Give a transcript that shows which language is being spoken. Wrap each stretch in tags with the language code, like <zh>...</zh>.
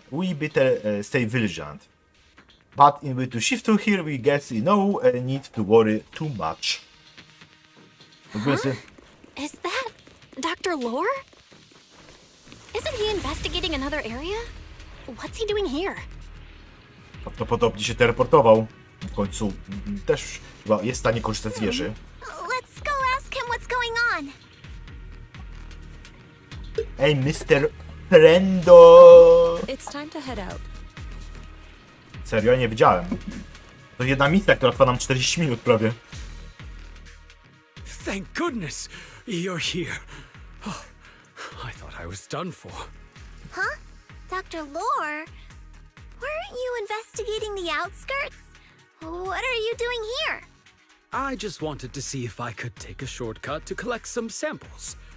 <en>We better stay vigilant. But in way to shift to here, we guess we no need to worry too much. Is that Dr. Lore? Isn't he investigating another area? What's he doing here?</en> <pl>Prawdopodobnie się teleportował. W końcu też chyba jest w stanie korzystać z wieży.</pl> <en>Let's go ask him what's going on. Hey, Mr. Friendo! It's time to head out.</en> <pl>Serio, ja nie wiedziałem. To jedna misja, która trwa nam 40 minut prawie.</pl> <en>Thank goodness you're here. Oh, I thought I was done for. Huh? Dr. Lore? Weren't you investigating the outskirts? What are you doing here? I just wanted to see if I could take a shortcut to collect some samples.</en>